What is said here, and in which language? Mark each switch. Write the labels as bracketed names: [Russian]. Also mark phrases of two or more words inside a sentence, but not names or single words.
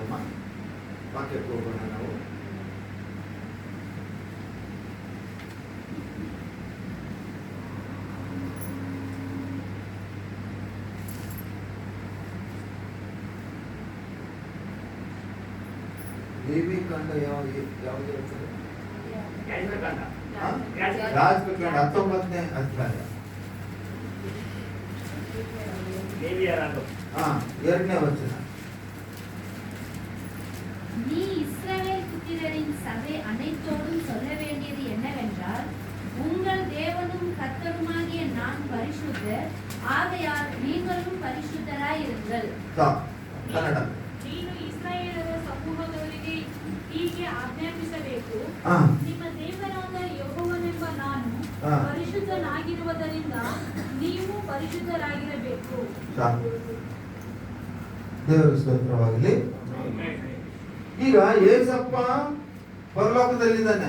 [Kannada] ವಾಕ್ಯಕ್ಕೆ ಹೋಗೋಣ ನಾವು. ದೇವಿ ಕಂಡ ಯಾವ್ದು ಹೇಳ್ತಾರೆ? ರಾಜಕಾಂಡ 19ನೇ ಅಧ್ಯಾಯ 2ನೇ ವಚನ. [Tamil] நீ இஸ்ரவேல் புத்திரரின் சபை அனைத்தோடும் சொல்ல வேண்டியது என்னவென்றால், உங்கள் தேவனும் கர்த்தருமாகிய நான் பரிசுத்தர், ஆகையால் நீங்களும் பரிசுத்தராயிருங்கள். [Kannada] ಕನ್ನಡ. ನೀನು ಇಸ್ರಾಯೇಲರ ಸಮೂಹದವರಿಗೆ ಹೀಗೆ ಆಜ್ಞಾಪಿಸಬೇಕು, ನಿಮ್ಮ ದೇವರಾದ ಯೆಹೋವನೆಂಬ ನಾನು ಪರಿಶುದ್ಧನಾಗಿರುವುದರಿಂದ ನೀವು ಪರಿಶುದ್ಧರಾಗಿರಬೇಕು. ದೇವರ ಸ್ತೋತ್ರವಾಗಲಿ. ಈಗ ಏಸಪ್ಪ ಪರಲೋಕದಲ್ಲಿದ್ದಾನೆ.